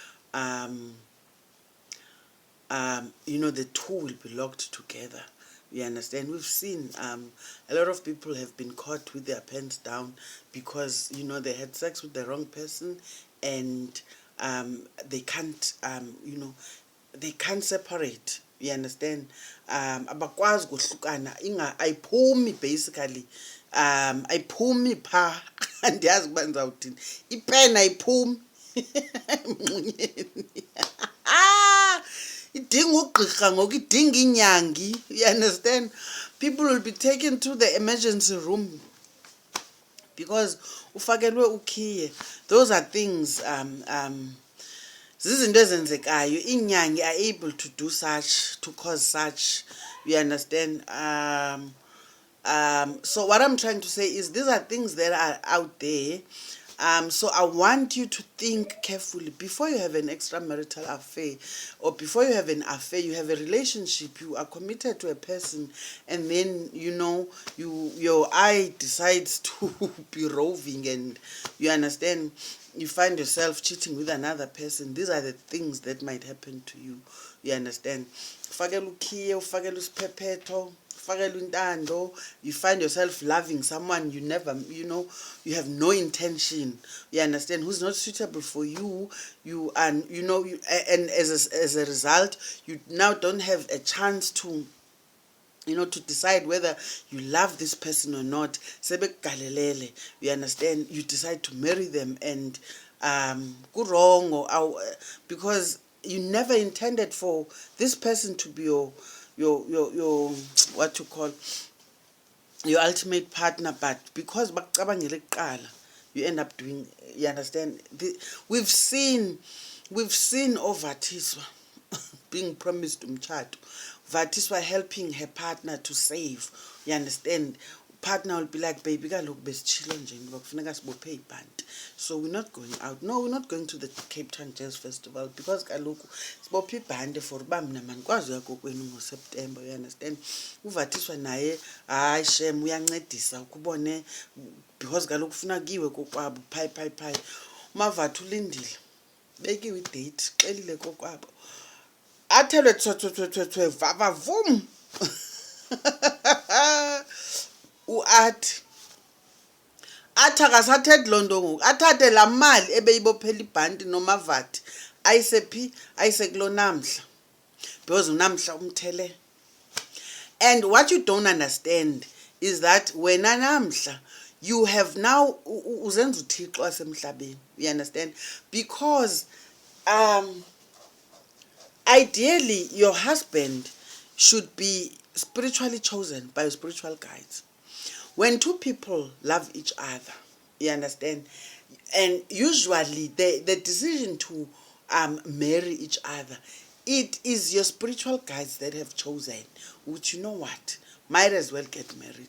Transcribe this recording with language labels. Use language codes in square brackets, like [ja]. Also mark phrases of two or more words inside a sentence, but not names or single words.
[en] You know, the two will be locked together. You understand? We've seen a lot of people have been caught with their pants down because, you know, they had sex with the wrong person, and they can't, you know, they can't separate. You understand? [xh] Abakwazi kuhlukana ayiphumi, basically. Ayiphumi pha andiyazi kuba ndizawuthini. Ipena ayiphumi emnqonyeni. Idinga ugqirha ngoku idinga inyangi. You understand? [en] People will be taken to the emergency room because [xh] ufakelwe ukhiye. [en] Those are things [xh] zizinto ezenzekayo. [en] Inyangi are able to do such, to cause such. You understand? So what I'm trying to say is these are things that are out there. So I want you to think carefully before you have an extramarital affair, or before you have an affair, you have a relationship, you are committed to a person, and then your eye decides to be roving, and you understand, you find yourself cheating with another person. These are the things that might happen to you. You understand? [xh] Ufakela ukhiye, ufakela isiphephetho, ufakela Intando. [en] You find yourself loving someone you never, you have no intention. You understand? Who's not suitable for you. And and as a result, you now don't have a chance to to decide whether you love this person or not. Sebekugalelele, you understand? You decide to marry them, and go wrong, or because you never intended for this person to be your what you call your ultimate partner, but because [xh] bakucabangele kuqala, [en] you end up doing, you understand? We've seen Ovathiswa being promised umtshato. Vatiswa helping her partner to save. You understand? Partner will be like, baby, [xh] kaloku besitshilo nje ngoba kufuneka sibophe ibhanti. [en] So we're not going out. No, we're not going to the Cape Town Jazz Festival because [xh] kaloku sibophe ibhanti [en] for [xh] uba mina manikwazi uya kokwenu ngoSeptember. [en] You understand? [xh] Uvatiswa naye hayi shem uyancedisa ukubone because kaloku ufuna kiwe kokwabo phi. Umavathu ulindile. Bekiwe idate, xelile kokwabo. Athelwe thwe vavavum. Athi akasathethe loo nto ngoku, athathe laa mali ebeyibophela ibhanti nomavathi ayise phi, ayise kulo Namhla, because uNamhla umthele. [en] And what you don't understand is that wena Namhla, you have now [xh] uzenza uThixo wasemhlabeni. [en] You understand? Because ideally your husband should be spiritually chosen by your spiritual guides. When two people love each other, you understand, and usually the decision to marry each other, it is your spiritual guides that have chosen, which, you know what, might as well get married.